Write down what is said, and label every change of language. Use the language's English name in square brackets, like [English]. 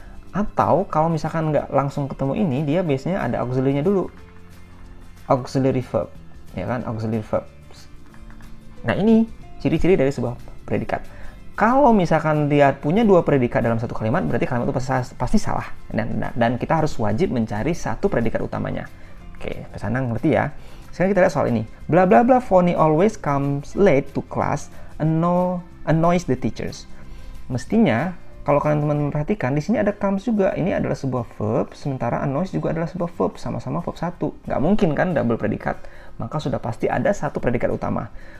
[Indonesian] Atau kalau misalkan nggak langsung ketemu ini, dia biasanya ada auxiliary-nya dulu, auxiliary verb, ya kan, auxiliary verb. Nah, ini ciri-ciri dari sebuah predikat. Kalau misalkan dia punya dua predikat dalam satu kalimat, berarti kalimat itu pasti salah. Dan kita harus wajib mencari satu predikat utamanya. Oke, pesanan ngerti ya. Sekarang kita lihat soal ini. [English] Bla bla bla Fonny always comes late to class, annoys the teachers. [Indonesian] Mestinya, kalau kalian teman-teman perhatikan, di sini ada comes juga. Ini adalah sebuah verb, sementara annoys juga adalah sebuah verb. Sama-sama verb satu. Nggak mungkin kan double predikat. Maka sudah pasti ada satu predikat utama.